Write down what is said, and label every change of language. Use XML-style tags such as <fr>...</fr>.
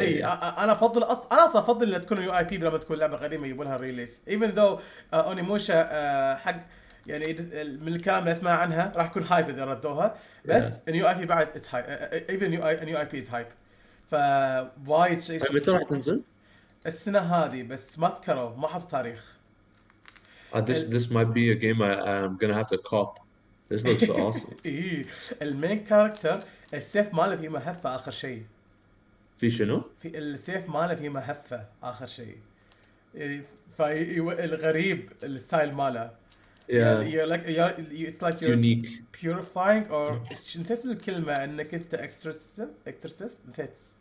<ar>اي انا افضل انا اصلا افضل ان تكون يو اي بي لما تكون لعبه قديمه يجيبون لها ريليس even though اونيموشا حق يعني من الكلام اللي اسمع عنها راح يكون هايب اذا ردوها بس النيو اي بي بعد اتس هايب even نيو اي بي از هايب فوايد شيء. متى راح تنزل؟ السنة هذه بس ما ذكروا ما حطوا تاريخ.</ar> <en>This might be a game I'm gonna have to cop. This looks awesome.</en> <ar>إيه المين كاركتر السيف ماله فيه مهفة آخر شيء. في شنو؟ في السيف ماله فيه مهفة آخر شيء. فالغريب الستايل ماله.</ar> <en>Yeah. It's like you're unique.</en> <ar>Purifying or نسيت الكلمة إنك أنت exorcist نسيت.</ar>